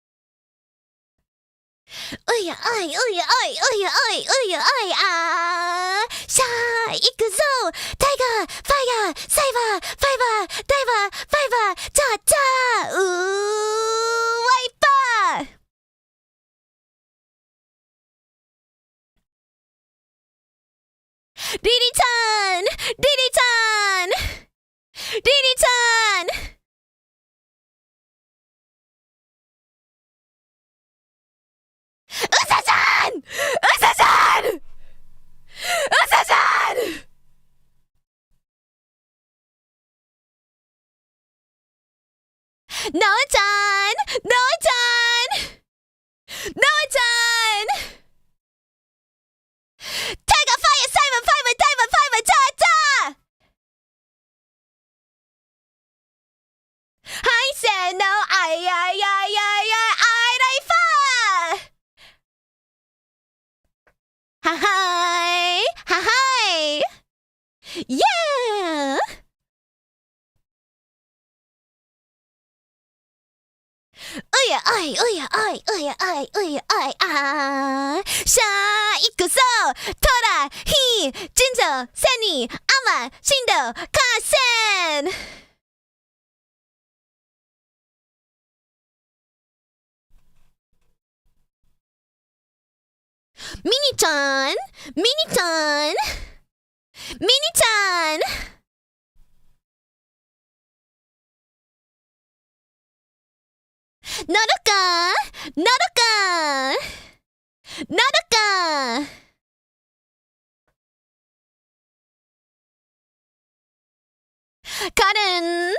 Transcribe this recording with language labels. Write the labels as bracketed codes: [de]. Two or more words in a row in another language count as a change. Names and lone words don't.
[ja] Uya ai, uya ai, uya ai, uya ai, ah. さあ、行くぞ, [en] Tiger, Fire, Saber, Fiber, Diver, Fiber, cha cha, wiper. Didi-chan! Didi-chan! Didi-chan! Usa-chan! Usa-chan! Usa-chan! Noa-chan! Noa-chan! Noa-chan! Tiger, Fire, Cyber, Fiber, Diver, Fiber, cha cha! I said no, iLiFE! Ha hi! Ha hi! Yeah! Uya ai, uya ai, uya ai, uya ai, ah. [ja] さあ、行くぞ, 虎、火、人造、繊維、海女、振動、化繊. Mini-chan, Mini-chan, Mini-chan. Nodoka! Nodoka! Nodoka! Karen!